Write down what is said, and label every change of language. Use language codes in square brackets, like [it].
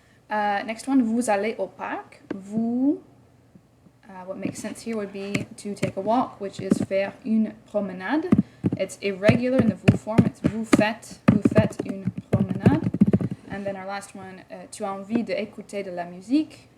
[en] Next one, [fr] vous allez au parc. [en] Vous, what makes sense here would be to take a walk, which is [fr] faire une promenade. [en] It's irregular in the vous form. It's [fr] vous faites une promenade. [en] And then our last one, [fr] tu as envie d'écouter de la musique.